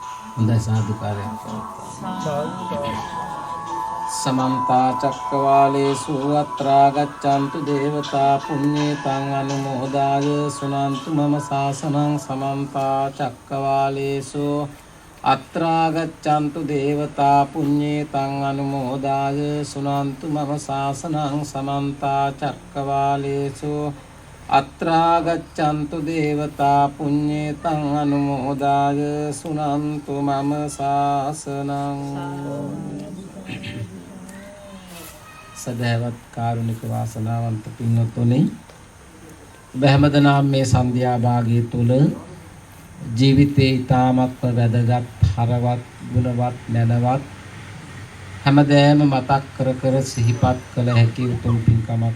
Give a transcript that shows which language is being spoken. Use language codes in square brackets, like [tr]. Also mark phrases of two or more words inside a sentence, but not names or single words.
[si] හොඳයි සාදුකාරයක් පවත්වන්න. [pi] समन्ता चक्रवालेषु अत्रा गच्छन्तु देवता पुण्येतं अनुमोदाय सुनन्तु मम शासनं समन्ता चक्रवालेषु अत्रा गच्छन्तु देवता पुण्येतं अनुमोदाय सुनन्तु मम शासनं समन्ता चक्रवालेषु अत्रा गच्छन्तु देवता पुण्येतं अनुमोदाय सुनन्तु मम शासनं. [si] සදහවත් කාරුණික වාසනාවන්ත පින්වත්නි, බහැමදනාම මේ සන්ධ්‍යා භාගයේ තුල ජීවිතේ ඊ타මත්ම වැදගත්, හරවත්, ගුණවත්, නැනවත් හැමදෑම මතක් කර කර සිහිපත් කළ හැකි උතුම් පින්කමක්